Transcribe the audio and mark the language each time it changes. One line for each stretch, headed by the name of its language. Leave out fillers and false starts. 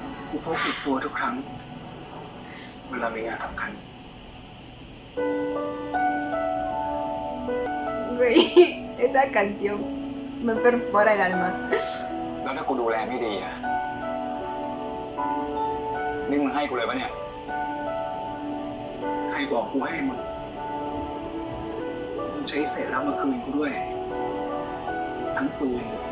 Thai: กูพกติดตัวทุกครั้ง เวลามีงานสำคัญ
Spanish: Güey, esa canción me perfora el alma.
Thai: แล้วถ้ากูดูแลไม่ดีอะนี่มึงให้กูเลยปะเนี่ย ใครบอกกูให้มึงใช้เศษแล้วมาคืนกูด้วย ทั้งปืน